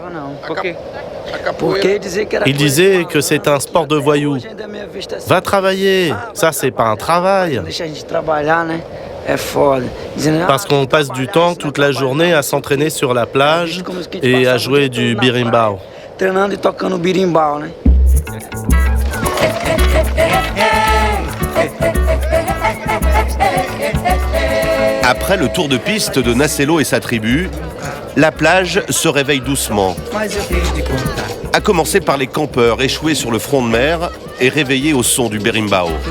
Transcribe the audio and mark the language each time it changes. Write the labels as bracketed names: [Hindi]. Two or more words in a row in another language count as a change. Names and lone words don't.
[French] Il disait que c'est un sport de voyous. Va travailler, ça c'est pas un travail. Parce qu'on passe du temps toute la journée à s'entraîner sur la plage et à jouer du berimbau. [Portuguese] treinando e tocando berimbau, né? [French] Après le tour de piste de Nacelo et sa tribu, la plage se réveille doucement. À commencer par les campeurs échoués sur le front de mer et réveillés au son du berimbau.